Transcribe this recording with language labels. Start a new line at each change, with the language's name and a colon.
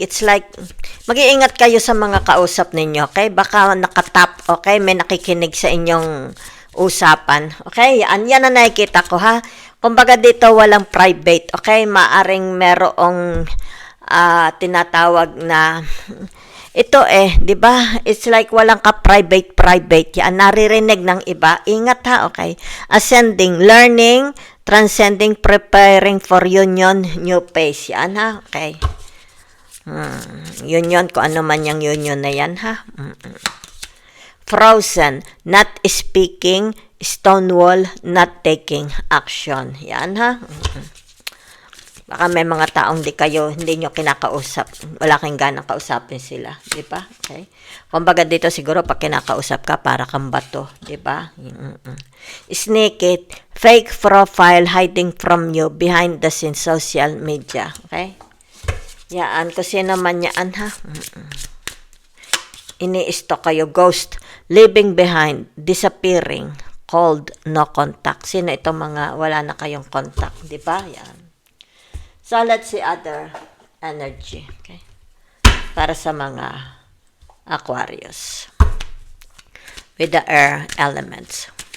English: It's like,
Filipino: mag-iingat kayo sa mga kausap ninyo, okay? Baka nakatap, okay? May nakikinig sa inyong usapan, okay? Yan na nakikita ko, ha? Kumbaga dito, walang private, okay? Maaring merong tinatawag na ito di ba?
English: It's like
Filipino: walang ka private yan. Naririnig ng iba. Ingat, ha, okay?
English: Ascending, learning, transcending, preparing for union, new phase.
Filipino: Yan, ha,
English: okay?
Filipino: Union, kung ano man yung union na yan, ha?
English: Frozen, not speaking, stonewall, not taking action.
Filipino: Yan, ha? Baka may mga taong hindi nyo kinakausap. Wala kang ganang kausapin sila. Di ba? Okay? Kumbaga dito siguro pag kinakausap ka, para kang bato. Di ba?
English: Sneak fake profile hiding from you behind the scenes social media.
Filipino: Okay? Yan. Kung sino man yan, ha? Ini-stalk kayo.
English: Ghost. Leaving behind. Disappearing. Cold. No contact.
Filipino: Sino itong mga wala na kayong contact? Di ba? Yan.
English: So, let's see other energy, okay?
Filipino: Para sa mga
English: Aquarius. With the air elements.